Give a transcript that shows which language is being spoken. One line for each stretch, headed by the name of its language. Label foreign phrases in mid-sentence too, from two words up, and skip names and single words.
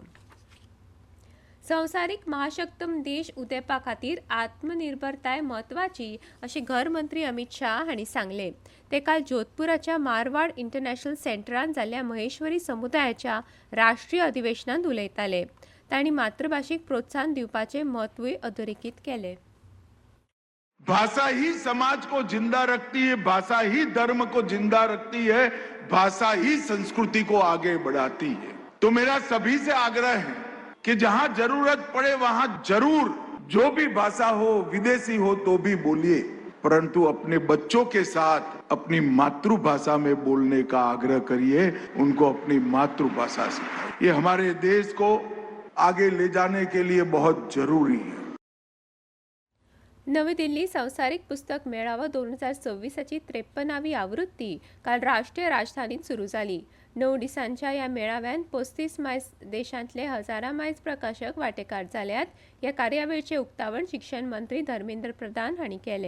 Konkani: संवसारीक महाशक्तम देश उदेपा खातीर आत्मनिर्भरताय म्हत्वाची अशें घर मंत्री अमित शाह हांणी सांगलें. ते काल जोधपुराच्या मारवाड इंटरनॅशनल सेंटरांत जाल्ल्या महेश्वरी समुदायाच्या राष्ट्रीय अधिवेशनांत उलयताले. तांणी मातृभाषेक प्रोत्साहन दिवपाचें म्हत्वूय अधोरेखित केलें.
Hindi: भाषा ही समाज को जिंदा रखती है, भाषा ही धर्म को जिंदा रखती है, भाषा ही संस्कृति को आगे बढ़ाती है. तो मेरा सभी से आग्रह है कि जहां जरूरत पड़े वहां जरूर जो भी भाषा हो, विदेशी हो तो भी बोलिए, परंतु अपने बच्चों के साथ अपनी मातृभाषा में बोलने का आग्रह करिए, उनको अपनी मातृभाषा सिखाइए. ये हमारे देश को आगे ले जाने के लिए बहुत जरूरी है.
Konkani: नवी दिल्ली संवसारीक पुस्तक मेळावो 2026ची 53वी आवृत्ती काल राष्ट्रीय राजधानीत सुरू जाली. 9 दिसांच्या ह्या मेळाव्यात 35 मायज देशांतले हजारां मायज प्रकाशक वांटेकार जाल्यात. ह्या कार्यावळीचें उक्तावण शिक्षण मंत्री धर्मेंद्र प्रधान हांणी केलें.